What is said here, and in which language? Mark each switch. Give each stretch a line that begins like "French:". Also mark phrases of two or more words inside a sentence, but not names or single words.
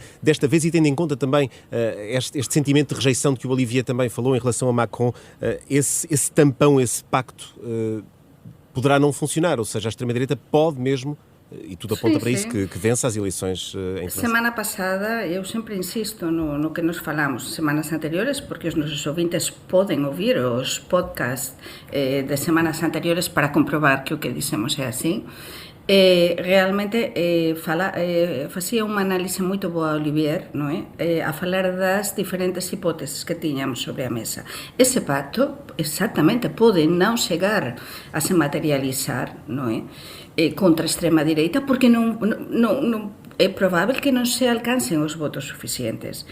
Portuguese: Desta vez, e tendo em conta também este sentimento de rejeição de que o Olivier também falou em relação a Macron, esse tampão, esse pacto poderá não funcionar, ou seja, a extrema-direita pode mesmo, e tudo aponta para isso, que vença as eleições em França. Semana passada, eu sempre insisto no que nós falamos semanas anteriores, porque os nossos ouvintes podem ouvir os podcasts de semanas anteriores para comprovar que o que dissemos é assim.
Galician: realmente facía unha análise moito boa Olivier, non é? A falar das diferentes hipóteses que tiñamos sobre a mesa. Ese pacto exactamente pode non chegar a se materializar, non é? Contra a extrema direita, porque non é provável que non se alcancen os votos suficientes.